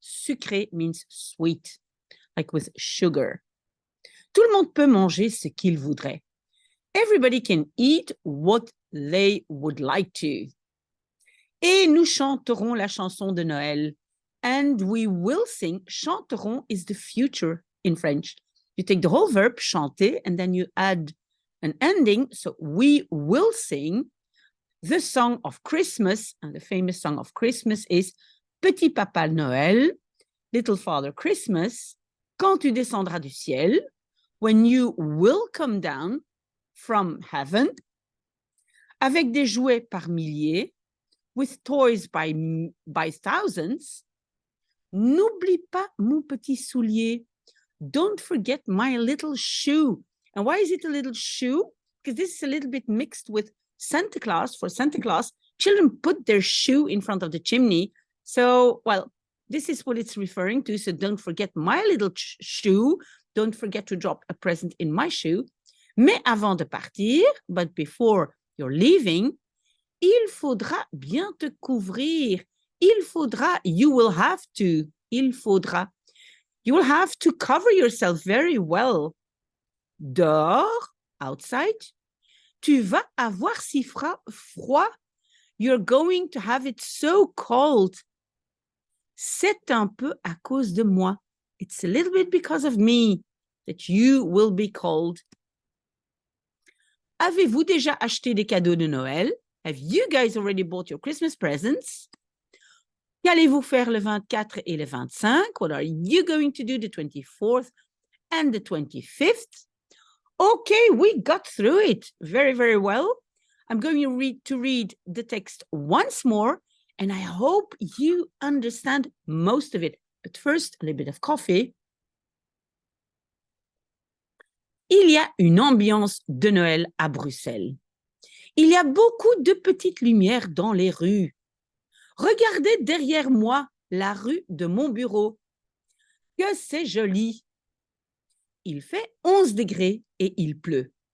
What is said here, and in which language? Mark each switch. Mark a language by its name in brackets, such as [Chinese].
[English] Sucré means sweet, like with sugar. [French] Tout le monde peut manger ce qu'il voudrait. [English] Everybody can eat what they would like to. [French] Et nous chanterons la chanson de Noël. [English] And we will sing. Chanterons is the future in French. You take the whole verb, chanter, and then you add an ending. So we will sing the song of Christmas. And the famous song of Christmas is Petit Papa Noël, Little Father Christmas, [French] Quand tu descendras du ciel, [English] When you will come down from heaven, [French] avec des jouets par milliers, [English] with toys by thousands. [French] N'oublie pas mon petit soulier. [English] Don't forget my little shoe. And why is it a little shoe? Because this is a little bit mixed with Santa Claus. For Santa Claus, children put their shoe in front of the chimney. So, well, this is what it's referring to. So don't forget my little shoe. Don't forget to drop a present in my shoe. [French] Mais avant de partir, [English] but before you're leaving, [French] il faudra bien te couvrir. Il faudra, [English] you will have to, [French] il faudra. [English] You will have to cover yourself very well. [French] Dehors, [English] outside, [French] tu vas avoir si froid. [English] You're going to have it so cold. [French] C'est un peu à cause de moi. [English] It's a little bit because of me that you will be cold. [French] Avez-vous déjà acheté des cadeaux de Noël? [English] Have you guys already bought your Christmas presents? [French] Qu'allez-vous faire le 24 et le 25? [English] What are you going to do the 24th and the 25th? Okay, we got through it very, very well. I'm going to read the text once more, and I hope you understand most of it. But first, a little bit of coffee. [French] Il y a une ambiance de Noël à Bruxelles. Il y a beaucoup de petites lumières dans les rues. Regardez derrière moi la rue de mon bureau. Que c'est joli. Il fait 11 degrés et il pleut.